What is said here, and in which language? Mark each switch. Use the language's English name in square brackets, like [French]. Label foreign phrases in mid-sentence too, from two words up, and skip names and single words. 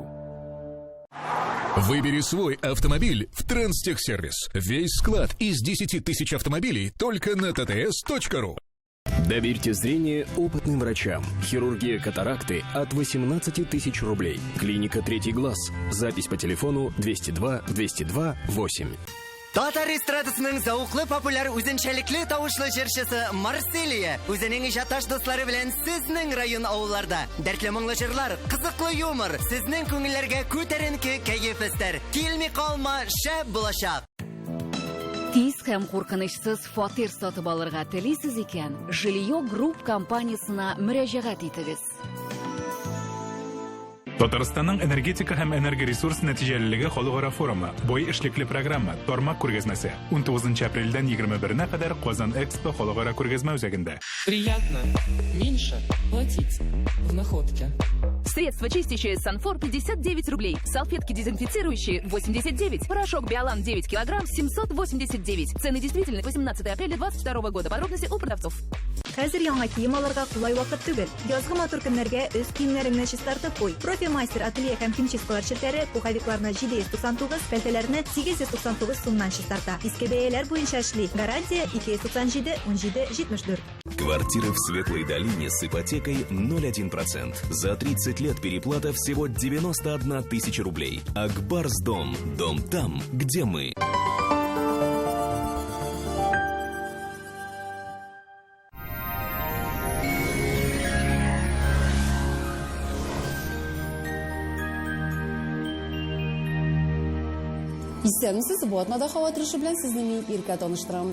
[Russian] Выбери свой автомобиль в Транстехсервис. Весь склад из 10 тысяч автомобилей только на tts.ru. Доверьте зрение опытным врачам. Хирургия катаракты от 18 тысяч рублей. Клиника «Третий глаз». Запись по телефону 202-202-8. [Tatar] Татар эстрадасының зауқлы популяр үзенчәлекле тавышлы җырчысы Марселия үзенең ижатташ дуслары белән сезнең район авылларда дәртле моңлы җырлар, кызыклы юмор, сезнең күңелләргә күтәренке кәеф эстәр. Килми калма, шәп булачак. Тиз һәм куркынычсыз фатир сатып алырга телисез икән, Жилио Групп компаниясына мөрәҗәгать итегез. Татарстанның энергетика һәм энергоресурс нәтиҗәлелеге халыкара форумы, бой эшлекле программа, тармак күргәзмәсе 19 апрельдән 21-на кадәр Казан Экспо халыкара күргәзмә үзәгендә. [Russian] Приятно меньше платить в находке. Средство чистящее Санфор 59 рублей. Салфетки дезинфицирующие 89. Порошок Биолан 9 килограмм 789. Цены действительны 18 апреля 2022 года. Подробности у продавцов. [Tatar] Хәзер яңа кием алырга кулай вакыт түгел. Язгы матур көннәргә өс киемнәреңне чистартып куй. Профимастер ателье һәм химчисткалар ширкәтләре пуховикларны 799, пәлтәләрне 899 сумнан чистарта. Иске бәяләр буенча эшли. Гарантия 297 17 74. [Russian] Квартира в Светлой долине с ипотекой 0,1%. За 30 лет переплата всего 91 тысяча рублей. Акбарсдом. Дом там, где мы. [Tatar] Исәнмесез, бу атнада һава торышы белән сезне мин иркә таныштырам.